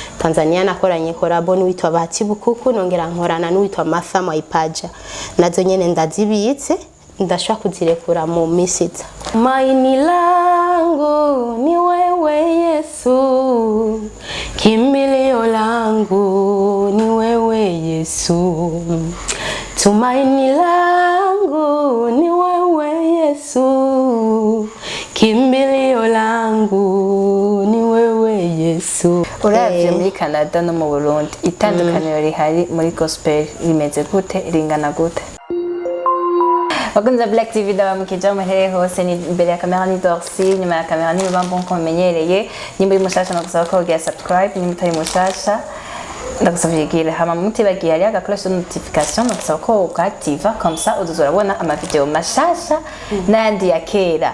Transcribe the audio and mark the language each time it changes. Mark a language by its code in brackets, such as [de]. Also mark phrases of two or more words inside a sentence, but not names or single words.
[rn] Tanzania nakoranye korabo n'uwitwa Batibukuku nongera nkorana n'uwitwa Martha Maipaja nazo nyene ndazibitse ndashaka kuzirekura mu misitsa. [sw] Maini langu ni wewe Yesu, kimbilio langu ni wewe Yesu, tumaini langu ni wewe Yesu, kimbilio langu ni wewe Yesu. [rn] Uravye muri Canada no mu Burundi itandukaniro rihari muri gospel rimeze gute, ringana gute? Wakunza Black TV ndabamukije muhereye hose, ni imbere ya kamera ni Dorcy, nyuma ya kamera ni Rubambo nko mumenyereye. Nimba uri mushasha nagusaba ko ugira subscribe, nimba utari mushasha ndagusaba yigire hama mutibagiye ari agakoresho notification nagusaba ko ukaactiva [fr] comme ça [rn] uzozorabona ama video mashasha nandi ya kera.